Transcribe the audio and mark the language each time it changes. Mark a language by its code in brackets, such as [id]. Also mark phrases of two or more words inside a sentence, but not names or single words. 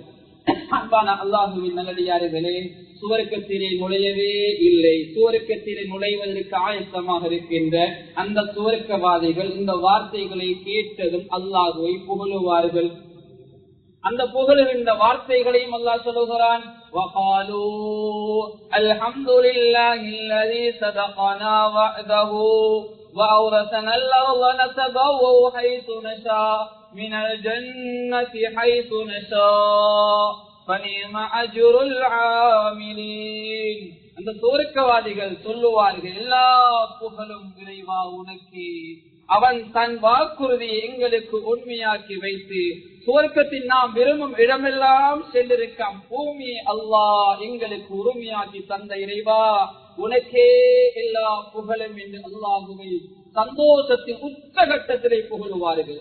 [ta] அன்பான அல்லாஹுவின் நல்லடியார்களே, சுவர்க்கத்திலே நுழையவே இல்லை, சுவர்க்கத்திலே நுழைவதற்கு ஆயத்தமாக இருக்கின்ற அந்த சுவர்க்கவாதிகள் இந்த வார்த்தைகளை கேட்டதும் அல்லாஹுவை புகழுவார்கள். அந்த புகழுகின்ற வார்த்தைகளையும் அல்லாஹ் சொல்லுகிறான், [ar] وَقَالُوا الْحَمْدُ لِلَّهِ الَّذِي صَدَقَنَا وَعْدَهُ وَأَوْرَثَنَا الْأَرْضَ نَتَبَوَّأُ حَيْثُ نَشَاءُ مِنَ الْجَنَّةِ حَيْثُ نَشَاءُ فَنِعْمَ أَجْرُ الْعَامِلِينَ. [ta] அந்த சுவர்க்கவாதிகள் சொல்லுவார்கள், எல்லா புகழும் இறைவா உனக்கு, அவன் தன் வாக்குறுதியை எங்களுக்கு உண்மையாக்கி வைத்து சுவர்க்கத்தில் நாம் விரும்பும் இடமெல்லாம் சென்றிருக்கான். பூமியை அல்லாஹ் எங்களுக்கு உரிமையாக்கி தந்த இறைவா, உனக்கே எல்லா புகழும் என்று அல்லாஹுவை சந்தோஷத்தின் உச்சகட்டத்திலே புகழுவார்கள்.